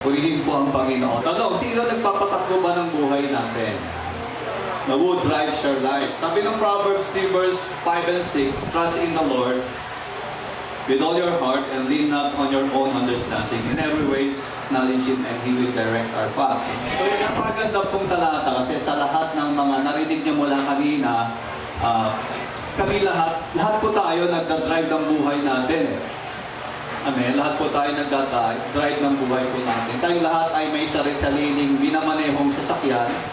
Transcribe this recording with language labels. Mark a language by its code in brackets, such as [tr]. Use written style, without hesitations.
[tl] Purihin po ang Panginoon. Tanong, sino nagpapatakbo ba ng buhay natin? [en] The who drives your life. [tl] Sabi ng [en] Proverbs 3 verse 5 and 6, trust in the Lord with all your heart and lean not on your own understanding. In every way, acknowledge Him and He will direct our path. [tl] So yung napakaganda pong talata kasi sa lahat ng mga narinig niyo mula kanina, kami lahat po tayo nagdadrive ng buhay natin. Amen. Lahat po tayo nagdadrive ng buhay po natin. Tayong lahat ay may sarili-sariling minamanehong sasakyan.